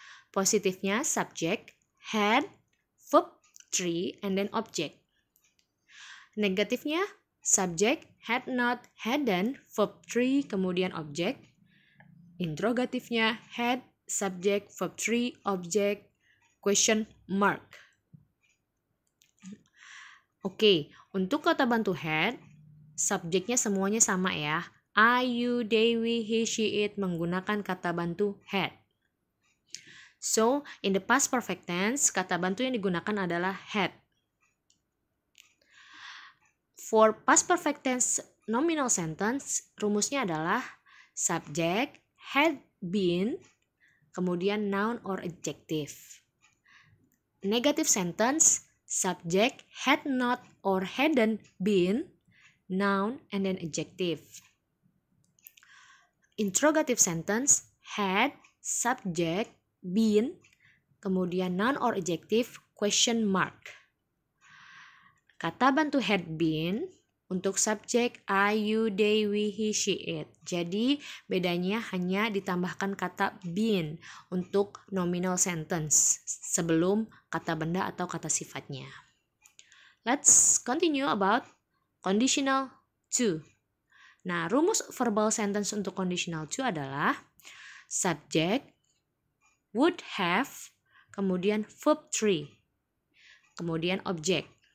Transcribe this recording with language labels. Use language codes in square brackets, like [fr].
[id] Positifnya subject, had, verb, 3, and then object. Negatifnya subject, had not, hadn't, verb 3, kemudian object. Interrogatifnya had, subject, verb 3, object, question mark. Oke, untuk kata bantu had, subjeknya semuanya sama ya. I, you, they, we, he, she, it menggunakan kata bantu had. [en] So, in the past perfect tense, [id] kata bantu yang digunakan adalah had. [en] For past perfect tense nominal sentence, [id] rumusnya adalah [en] subject, had been, kemudian noun or adjective. Negative sentence, subject, had not or hadn't been, noun, and then adjective. Interrogative sentence, had, subject, been, kemudian noun or adjective, question mark. [id] Kata bantu had been untuk subjek I, you, they, we, he, she, it. Jadi bedanya hanya ditambahkan kata been untuk nominal sentence sebelum kata benda atau kata sifatnya. [en] Let's continue about conditional to. [id] Nah, rumus verbal sentence untuk conditional to adalah subject, would have, kemudian verb 3, kemudian object.